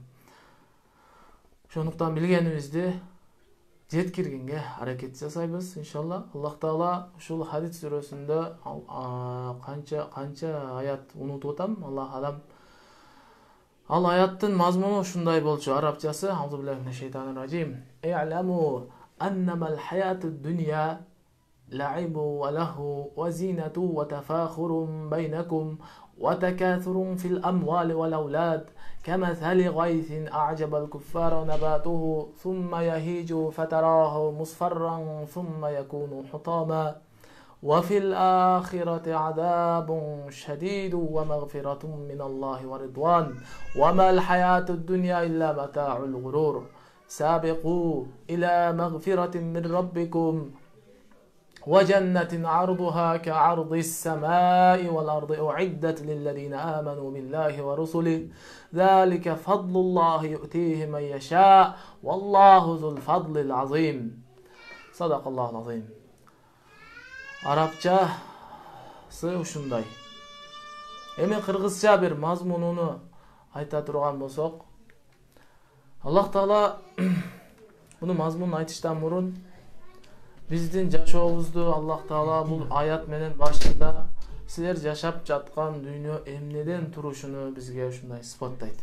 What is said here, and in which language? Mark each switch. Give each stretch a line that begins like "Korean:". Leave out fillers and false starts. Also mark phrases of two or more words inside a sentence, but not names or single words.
Kyrgyz: Ошондуктан билгенибизди жеткиргенге аракет жасайбыз, иншалла. Аллах Таала ушул Хадид сүрөсүндө канча аят унутуп атам,
Arabic: الله أعلم.
Kyrgyz: Ал аяттын мазмуну ушундай болчу, арабчасы:
Arabic: أعوذ بالله من الشيطان الرجيم. اعلموا أنما الحياة الدنيا لعب ولهو وزينة وتفاخر بينكم وتكاثر في الأموال والأولاد كمثل غيث أعجب الكفار نباته ثم يهيج فتراه مصفرا ثم يكون حطاما وفي الآخرة عذاب شديد ومغفرة من الله ورضوان وما الحياة الدنيا إلا متاع الغرور سابقوا إلى مغفرة من ربكم وجنة عرضها كعرض السماء والأرض أعدت للذين آمنوا بالله ورسله ذلك فضل الله يؤتيه من يشاء والله ذو الفضل العظيم صدق الله العظيم.
Kyrgyz: Арабчасы ушундай. Эми кыргызча бир мазмунуну айта турган болсок, Аллах Таала буну мазмунун айтыштан мурун биздин жашообузду Аллах Таала бул аят менен башында силер жашап жаткан дүйнө эмнеден турушуну бизге ушундай сыпаттайт.